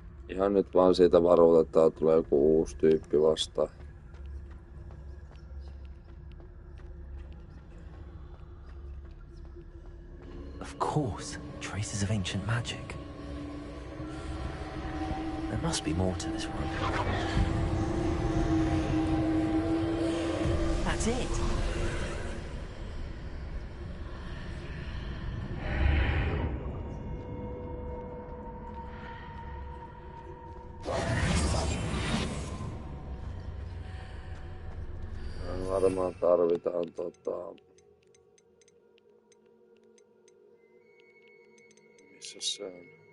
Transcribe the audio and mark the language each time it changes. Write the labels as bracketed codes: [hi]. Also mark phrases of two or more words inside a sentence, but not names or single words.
[fi] Ihan nyt vaan siitä varoitetaan, tulee joku uusi tyyppi vastaan. [en] Of course, traces of ancient magic. There must be more to this room. That's it. [fi] Varmaan tarvitaan missä se on?